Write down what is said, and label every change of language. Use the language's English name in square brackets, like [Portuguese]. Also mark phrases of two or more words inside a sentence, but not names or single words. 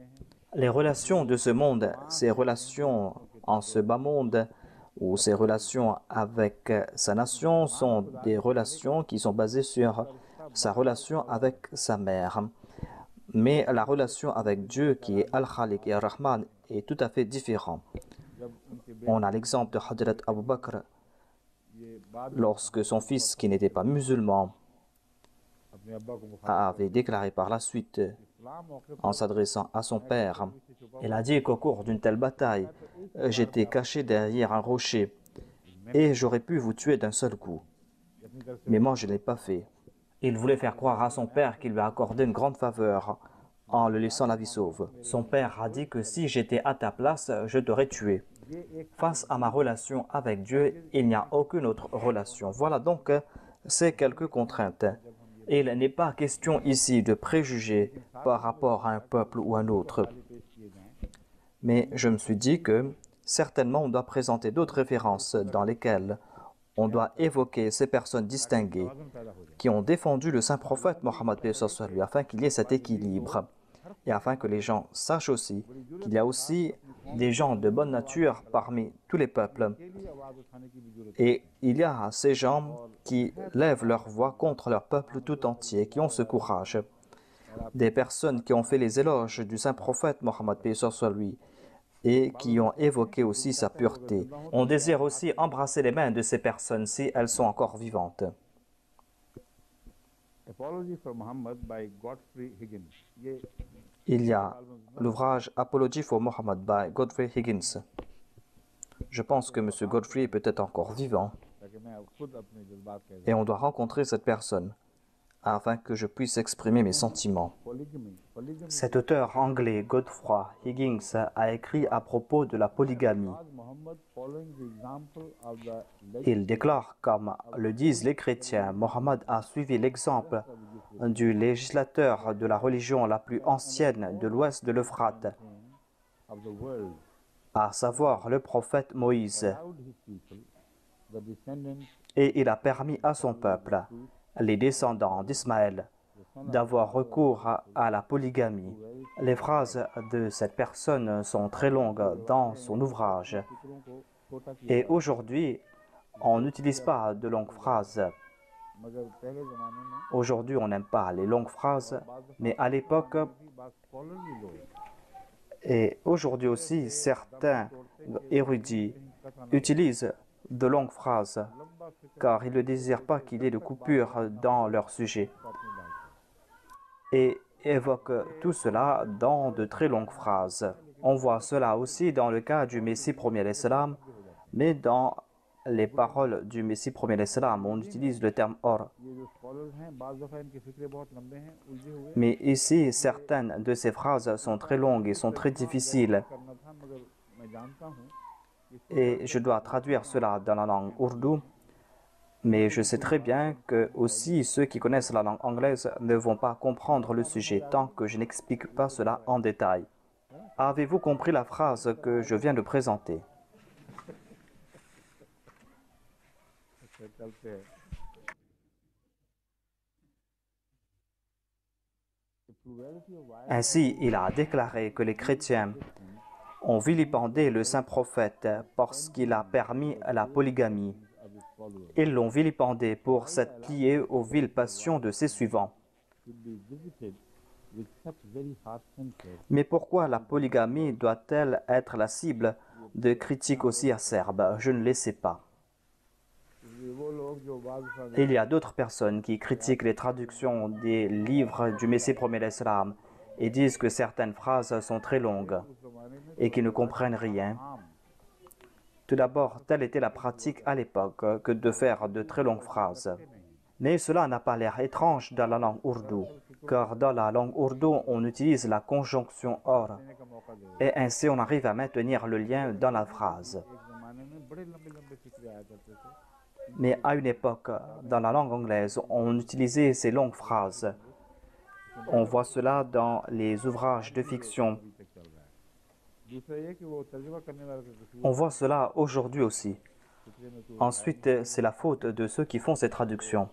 [French] Les relations de ce monde, ces relations en ce bas monde, ou ses relations avec sa nation sont des relations qui sont basées sur sa relation avec sa mère. Mais la relation avec Dieu, qui est Al-Khaliq et Ar-Rahman, est tout à fait différente. [Urdu] جب ان کے [French] On a l'exemple de Hadrat Abu Bakr, [Urdu] یہ بعد میں [French] lorsque son fils, qui n'était pas musulman, [Urdu] اپنے ابا کو مخاطب [French] avait déclaré par la suite, [Urdu] اسلام موقعے [French] en [Urdu] पर [French] s'adressant à son père, [Urdu] سے چھپا [French] il a dit qu'au cours d'une telle bataille, j'étais caché derrière un rocher et j'aurais pu vous tuer d'un seul coup. [Urdu] اپنی طرف سے [French] Mais moi, je ne l'ai pas fait. Il voulait faire croire à son père qu'il lui a accordé une grande faveur en le laissant la vie sauve. Son père a dit que si j'étais à ta place, je t'aurais tué. [Urdu] یہ ایک [French] Face à ma relation avec Dieu, il n'y a aucune autre relation. Voilà donc ces quelques contraintes. Il n'est pas question ici de préjuger par rapport à un peuple ou un autre. [Urdu] پیش کیے جائیں [French] Mais je me suis dit que certainement on doit présenter d'autres références dans lesquelles on doit évoquer ces personnes distinguées [Urdu] توازن پیدا ہو جائے [French] qui ont défendu le saint prophète Mohammed paix soit lui, afin qu'il y ait cet équilibre et afin que les gens sachent aussi qu'il y a aussi des gens de bonne nature parmi tous les peuples [Urdu] کے لیے آواز اٹھانے کی بھی ضرورت [French] et il y a ces gens qui lèvent leur voix contre leur peuple tout entier, qui ont ce courage. Des personnes qui ont fait les éloges du saint prophète Mohammed paix soit lui et qui ont évoqué aussi sa pureté. On désire aussi embrasser les mains de ces personnes si elles sont encore vivantes. [Urdu] Apology for Muhammad by Godfrey Higgins ये [French] Il y a l'ouvrage Apology for Muhammad by Godfrey Higgins. Je pense que M. Godfrey est peut-être encore vivant [Urdu] تاکہ میں خود اپنے جذبات کہہ [French] et on doit rencontrer cette personne afin que je puisse exprimer mes sentiments. [English] polygamy [French] Cet auteur anglais, Godfrey Higgins, a écrit à propos de la polygamie. [English] was Muhammad following the example of the [French] Il déclare, comme le disent les chrétiens, Mohammed a suivi l'exemple du législateur de la religion la plus ancienne de l'ouest de l'Euphrate, [English] of the world [French] à savoir le prophète Moïse, [English] allowed his people the descendants [French] et il a permis à son peuple, les descendants d'Ismaël, d'avoir recours à la polygamie. Les phrases de cette personne sont très longues dans son ouvrage. [Urdu] فقروں کو چھوٹا کیا [French] Et aujourd'hui, on n'utilise pas de longues phrases. [Urdu] مگر پہلے زمانے میں [French] Aujourd'hui, on n'aime pas les longues phrases, mais à l'époque, [Urdu] بھی بات scholarly لوگ [French] et aujourd'hui aussi, certains érudits utilisent de longues phrases [Urdu] لمبا فقرہ [French] car ils ne désirent pas qu'il y ait de coupures dans leur sujet [Urdu] کو اپنی بات [French] et évoquent tout cela dans de très longues phrases. On voit cela aussi dans le cas du Messie premier l'Islam, mais dans les paroles du Messie premier l'Islam, on utilise le terme or. [Urdu] یہ جو اسکالرز ہیں بعض دفعہ ان کے فقرے بہت لمبے ہیں الجھے ہوئے [French] Mais ici, certaines de ces phrases sont très longues et sont très difficiles. [Urdu] کرنا تھا مگر میں جانتا ہوں [French] Et je dois traduire cela dans la langue ourdou. Mais je sais très bien que aussi ceux qui connaissent la langue anglaise ne vont pas comprendre le sujet tant que je n'explique pas cela en détail. Avez-vous compris la phrase que je viens de présenter? [Urdu] چلتے ہیں [French] Ainsi, il a déclaré que les chrétiens ont vilipendé le saint prophète parce qu'il a permis la polygamie. [English] of his followers [French] Ils l'ont vilipendé pour s'être plié aux viles passions de ses suivants. [English] should be visited with such very harsh censure [French] Mais pourquoi la polygamie doit-elle être la cible de critiques aussi acerbes? Je ne le sais pas. [Urdu] یہ وہ لوگ جو بعض دفعہ [French] Il y a d'autres personnes qui critiquent les traductions des livres du Messie premier l'Islam et disent que certaines phrases sont très longues [Urdu] اس زمانے میں [French] et qui ne comprennent rien. [Urdu] आम [French] Tout d'abord, telle était la pratique à l'époque que de faire de très longues phrases. Mais cela n'a pas l'air étrange dans la langue ourdou, car dans la langue ourdou, on utilise la conjonction or, [Urdu] دینے کا موقع دے [French] et ainsi on arrive à maintenir le lien dans la phrase. [Urdu] ایک زمانے میں بڑے لمبے لمبے فقرے آیا کرتے تھے [French] Mais à une époque, dans la langue anglaise, on utilisait ces longues phrases. On voit cela dans les ouvrages de fiction. [Urdu] ابھی تک چل رہا ہے دوسرا یہ کہ وہ ترجمہ کرنے والے کا قصور [French] On voit cela aujourd'hui aussi. [Urdu] فقرے میں تو [French] Ensuite, c'est la faute de ceux qui font ces traductions.